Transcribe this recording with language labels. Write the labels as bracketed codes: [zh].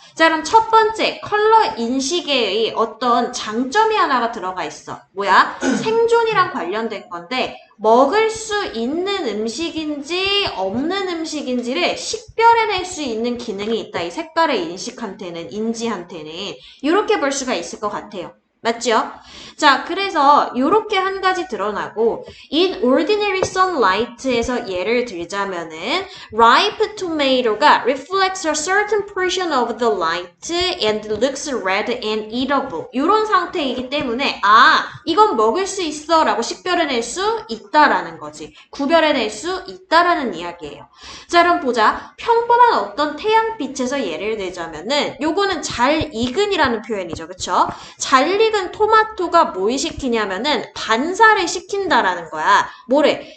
[ko] 자, 그럼 첫 번째 컬러 인식의 어떤 장점이 하나가 들어가 있어. 뭐야? 생존이랑 관련된 건데 먹을 수 있는 음식인지 없는 음식인지를 식별해낼 수 있는 기능이 있다. 이 색깔의 인식한테는, 인지한테는. 이렇게 볼 수가 있을 것 같아요. 맞죠? 자, 그래서 이렇게 한 가지 드러나고 [en] in ordinary sunlight에서 [ko] 예를 들자면은 [en] ripe tomato가 reflects a certain portion of the light and looks red and eatable. [ko] 이런 상태이기 때문에 이건 먹을 수 있어 라고 식별해낼 수 있다라는 거지. 구별해낼 수 있다라는 이야기예요. 자, 그럼 보자. 평범한 어떤 태양빛에서 예를 들자면은 요거는 잘 익은이라는 표현이죠. 그쵸? 잘 익은 토마토가 뭘 시키냐면은 반사를 시킨다라는 거야. 뭐래?